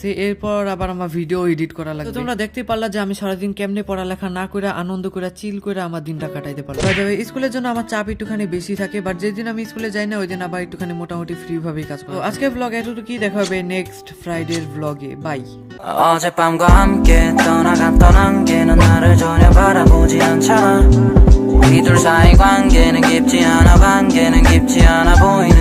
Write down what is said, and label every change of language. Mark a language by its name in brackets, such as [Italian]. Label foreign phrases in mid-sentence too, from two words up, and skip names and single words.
[Bangla] এরপর আবার আমার ভিডিও এডিট করা লাগবে। তো তোমরা দেখতে পারলা যে আমি সারাদিন কেমনে পড়ালেখা না করে আনন্দ করে চিল করে আমার দিনটা কাটাইতে পারলাম। [English] by the way [Bangla] স্কুলের জন্য আমার চাপ একটুখানি বেশি থাকে, বাট যেদিন আমি স্কুলে যাই না ওই দিন আবার একটুখানি মোটামুটি ফ্রি ভাবেই কাজ করি। আজকে ব্লগ এতটুকুই, দেখা হবে [English] next Friday's [Bangla] ব্লগে। বাই। [Korean] 어젯밤과 함께 떠나갔던 안개는 나를 전혀 바라보지 않잖아. 우리 둘 사이 관계는 깊지 않아, 관계는 깊지 않아 보여.